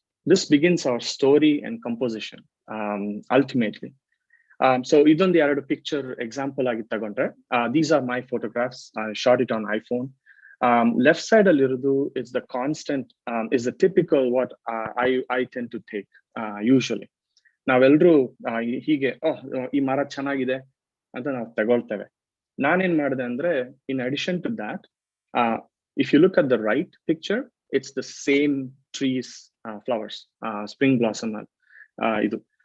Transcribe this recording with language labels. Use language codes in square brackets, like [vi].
[en] This begins our story and composition ultimately. [kn] So ಇದೊಂದು ಎರಡು picture example ಆಗಿ ತಗೊಂಡ್ರೆ, [en] these are my photographs. I shot it on iPhone. Left side [kn] ಅಲ್ಲಿ ಇರೋದು [en] is the constant, is the typical what I tend to take usually. [kn] ನಾವೆಲ್ಲರೂ ಹೀಗೆ ಈ ಮರ ಚೆನ್ನಾಗಿದೆ ಅಂತ ನಾವು ತಗೊಳ್ತೇವೆ. ನಾನೇನ್ ಮಾಡಿದೆ ಅಂದ್ರೆ, [en] in addition to that, if you look at the right picture, it's the same trees, flowers, spring blossom ಇದು.